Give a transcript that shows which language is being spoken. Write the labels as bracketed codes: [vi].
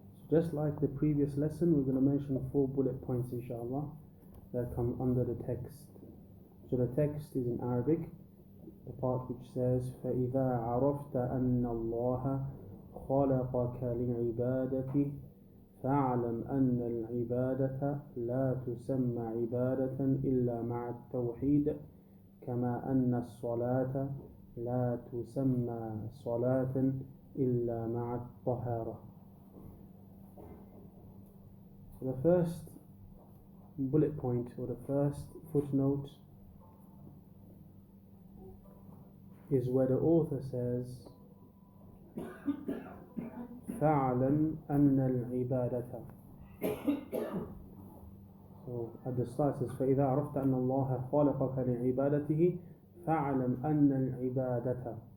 [en] So just like the previous lesson, we're going to mention 4 bullet points inshallah that come under the text. So the text is in Arabic, the part which says [ar] فَإِذَا عَرَفْتَ أَنَّ اللَّهَ خَلَقَكَ لِعِبَادَتِهِ فَاعْلَمْ أَنَّ الْعِبَادَةَ لَا تُسَمَّى عِبَادَةً إِلَّا مَعَ التَّوْحِيدِ، كَمَا أَنَّ الصَّلَاةَ لَا تُسَمَّى صَلَاةً إِلَّا مَعَ الطَّهَارَةِ. [en] So the first bullet point, or the first footnote, is where the author says [ar] فَاعْلَمْ أَنَّ الْعِبَادَةَ. [en] So at the start it says [ar] فَإِذَا عَرَفْتَ أَنَّ اللَّهَ خَلَقَكَ لِعِبَادَتِهِ فَاعْلَمْ أَنَّ الْعِبَادَةَ.